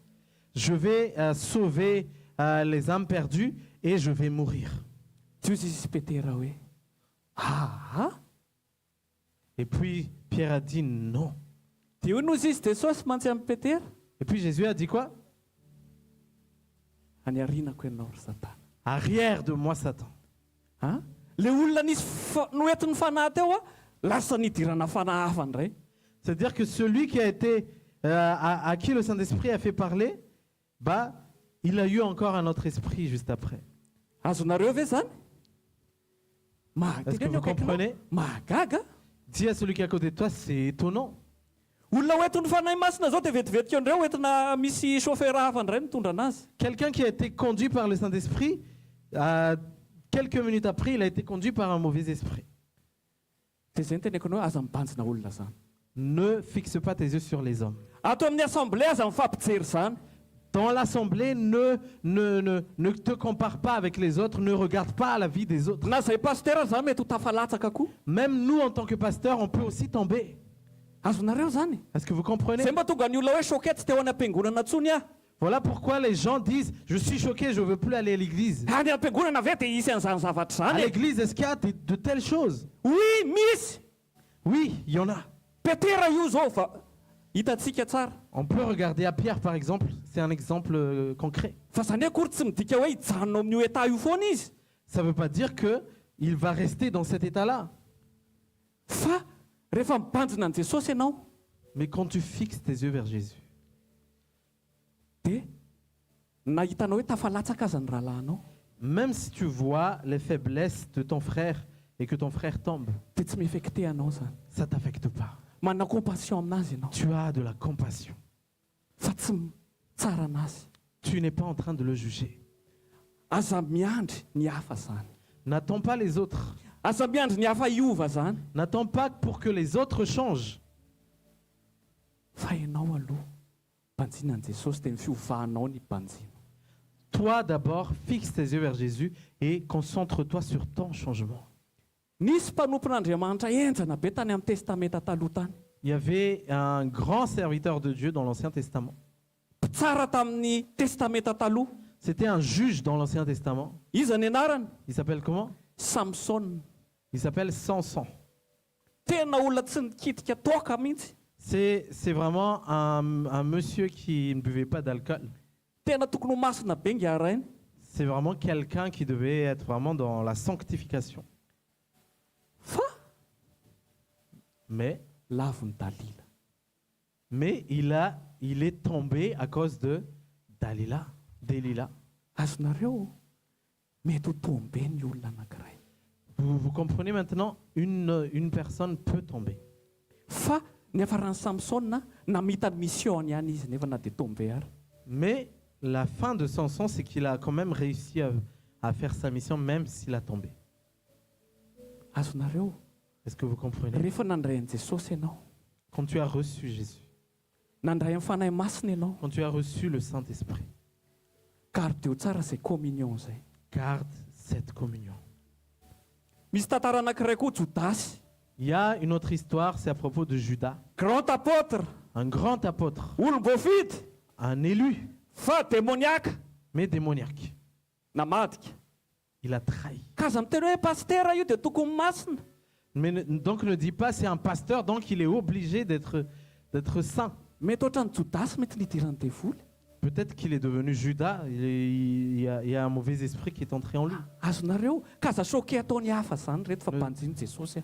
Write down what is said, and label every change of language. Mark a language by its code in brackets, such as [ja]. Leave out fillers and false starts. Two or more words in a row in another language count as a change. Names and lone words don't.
[fr] Je vais sauver les âmes perdues et je vais mourir. [mg] Tsy ozy izy Petera hoe ah. [fr] Et puis Pierre a dit non. [mg] Dia hoe nozy izy Jesosy mantsy amin'ny Petera. [fr] Et puis Jésus a dit quoi? [mg] Any arinako ianao ry Satana. [fr] Arrière de moi, Satan. Ha? [mg] Le olona nisy noentin'ny fanahy teo a lasa nidirana fanahy hafa ndray. [fr] C'est-à-dire que celui qui a été à qui le Saint-Esprit a fait parler, bah, il a eu encore un autre esprit juste après. [mg] Azonareo ve zany? [fr] Est-ce que vous comprenez? [mg] Mahagaga. [fr] Dis à celui qui est à côté de toi, c'est étonnant. [mg] Olona hoentin'ny fanahy masina zao dia vetivetika andreo hoentina misy chauffeur hafa ndray mitondra anazy. [fr] Quelqu'un qui a été conduit par le Saint-Esprit, quelques minutes après, il a été conduit par un mauvais esprit. [mg] Dia zay ny teneko anao aza mibanjina olona zany. [fr] Ne fixe pas tes yeux sur les hommes. [mg] Ato amin'ny assemblée aza mifampijery zany. [fr] Dans l'assemblée, ne te compare pas avec les autres, ne regarde pas la vie des autres. [mg] Na zay pasteur zany mety ho tafalatsaka koa. [fr] Même nous, en tant que pasteurs, on peut aussi tomber. [mg] Azonareo zany. [fr] Est-ce que vous comprenez? [mg] Zay mba tonga ny olona hoe choqué tsy teo any am-piangonana ntsony aho. [fr] Voilà pourquoi les gens disent, je suis choqué, je ne veux plus aller à l'église. [mg] Any am-piangonana ve dia isy an'izany zavatra [fr] À [mg] zany. [fr] l'église, est-ce qu'il y a de telles choses? [mg] Oui, misy. [fr] Oui, il y en a. [mg] Petera io zao fa hitantsika tsara. [fr] On peut regarder à Pierre, par exemple. C'est un exemple concret. [mg] Fa zany akory tsy midika hoe hijanona amin'io état io foana izy. [fr] Ça ne veut pas dire qu'il va rester dans cet état-là. [mg] Fa rehefa mibanjina an' Jesosy ianao [fr] Mais quand tu fixes tes yeux vers Jésus, [mg] dia nahitanao hoe tafalatsaka aza ny rahalahinao [fr] même si tu vois les faiblesses de ton frère et que ton frère tombe, [mg] dia tsy miefekte anao zany. [fr] ça ne t'affecte pas. [mg] Manana compassion aminazy ianao [fr] Tu as de la compassion. [mg] fa tsy tsara anazy. [fr] Tu n'es pas en train de le juger. [mg] Aza miandry ny hafa zany. [fr] N'attends pas les autres. [mg] Aza miandry ny hafa hiova zany. [fr] N'attends pas pour que les autres changent. [mg] Fa ianao aloha banjina an' Jesosy dia ny fiovahanao ny banjina. [fr] Toi d'abord, fixe tes yeux vers Jésus et concentre-toi sur ton changement. [mg] Nisy mpanompon'Andriamanitra enjana be tany amin'ny testamenta taloha tany. [fr] Il y avait un grand serviteur de Dieu dans l'Ancien Testament. [mg] Mpitsara tamin'ny testamenta taloha. [fr] C'était un juge dans l'Ancien Testament. [mg] Iza ny anarany? [fr] Il s'appelle comment? [mg] Samson. [fr] Il s'appelle Samson. [mg] Tena olona tsy nikitika toaka mihitsy. [fr] C'est vraiment un monsieur qui ne buvait pas d'alcool. [mg] Tena tokony ho masina be ngiarainy. [fr] C'est vraiment quelqu'un qui devait être vraiment dans la sanctification. [mg] Fa [fr] Mais [mg] lavo ny Dalila. [fr] il est tombé à cause de Delilah. [mg] Azonareo mety ho tombe ny olona anankiray. [fr] Vous comprenez maintenant, une personne peut tomber. [mg] Fa ny afarany Samson namita missiony ihany izy nefa na dia tombe ary. [fr] Mais la fin de Samson, c'est qu'il a quand même réussi à faire sa mission, même s'il a tombé. [mg] Azonareo [fr] Est-ce que vous comprenez? [mg] rehefa nandray an'i Jesosy ianao, [fr] Quand tu as reçu Jésus, [mg] nandray amin'ny fanahy masina ianao, [fr] quand tu as reçu le Saint-Esprit, [mg] gardeo tsara izay communion zay. [fr] garde cette communion. [mg] Misy tantara anankiray koa Jodasy, [fr] Il y a une autre histoire, c'est à propos de Judas, grand apôtre. un grand apôtre, [mg] olom-boafidy [fr] un élu, [mg] fa démoniaka [fr] mais démoniaque. [mg] namadika. [fr] Il a trahi. [mg] Ka aza miteny hoe pastera io dia tokony masina. [fr] Mais donc ne dis pas c'est un pasteur, donc il est obligé d'être saint. [mg] Mety ohatran'ny Jodasy mety nidirany devoly. [fr] Peut-être qu'il est devenu Judas, il y a un mauvais esprit qui est entré en lui. [mg] Azonareo ka aza choqué ataony hafa zany reto fa mpanjiny Jesosy.